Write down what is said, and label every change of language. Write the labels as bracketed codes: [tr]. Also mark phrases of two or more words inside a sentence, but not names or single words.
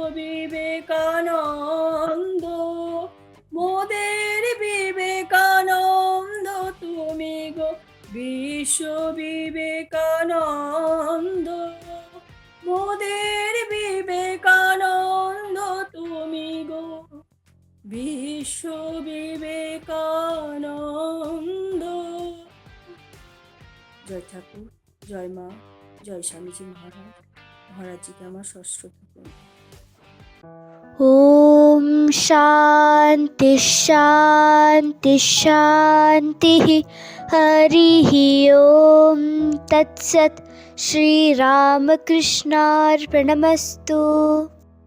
[bn] বিবেকানন্দ, মোদের বিবেকানন্দ তুমি গো বিশ্ব বিবেকানন্দ, মোদের বিবেকানন্দ তুমি গো বিশ্ব বিবেকানন্দ। জয় ঠাকুর, জয় মা, জয় স্বামীজি মহারাজ। মহারাজজিকে আমার সশ্রদ্ধ প্রণাম। [sa] ॐ शान्ति शान्ति शान्तिः। हरिः ॐ तत्सत्। श्रीरामकृष्णार्पणमस्तु।